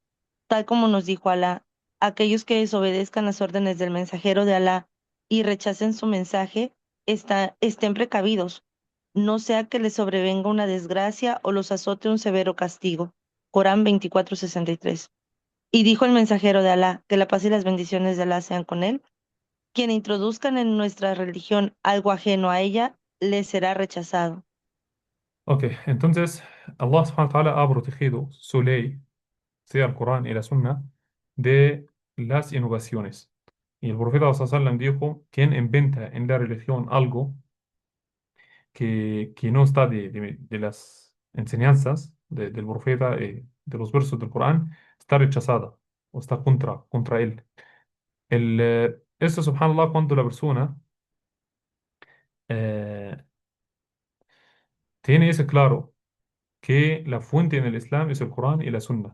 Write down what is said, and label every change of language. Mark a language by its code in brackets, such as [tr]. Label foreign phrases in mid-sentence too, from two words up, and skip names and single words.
[es] Tal como nos dijo Alá, aquellos que desobedezcan las órdenes del mensajero de Alá y rechacen su mensaje, estén precavidos, no sea que les sobrevenga una desgracia o los azote un severo castigo. Corán 24:63. Y dijo el mensajero de Alá, que la paz y las bendiciones de Alá sean con él, quien introduzcan en nuestra religión algo ajeno a ella, les será rechazado. Ok, entonces Allah [ar] سبحانه وتعالى [es] ha protegido su ley, sea el Corán y la Sunna, de las innovaciones. Y el profeta [ar] صلى الله عليه وسلم [es] dijo, quien inventa en la religión algo que no está de las enseñanzas del profeta, de los versos del Corán, está rechazada o está contra él. Esto, subhanallah, cuando la persona eh, tiene ese claro que la fuente en el Islam es el Corán y la Sunna.